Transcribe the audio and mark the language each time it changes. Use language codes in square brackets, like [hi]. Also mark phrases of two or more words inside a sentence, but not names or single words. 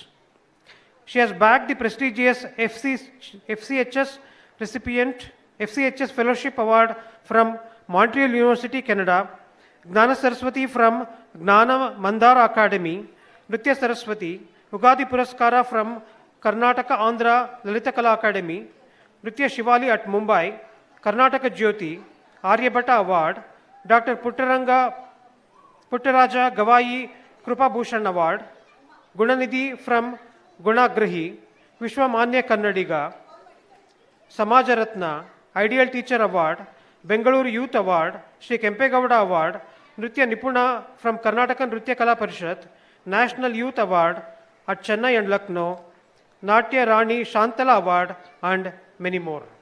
[en] She has bagged the prestigious FCHS Fellowship Award from Montreal University, Canada, Gnana Saraswati from Gnana Mandara Academy, Nritya Saraswati, Ugadi Puraskara from Karnataka Andhra Lalita Kala Academy, Nritya Shivali at Mumbai, Karnataka Jyoti, Aryabhatta Award, Dr. Puttaraja Gavai Krupa Bhushan Award, Gunanidhi from Gunagrahi, Vishwamanya Kannadiga, Samajaratna, Ideal Teacher Award, Bengaluru Youth Award, Sri Kempegowda Award, Nritya Nipuna from Karnataka Nritya Kala Parishad, National Youth Award at Chennai and Lucknow, Natya Rani Shantala Award, and many more.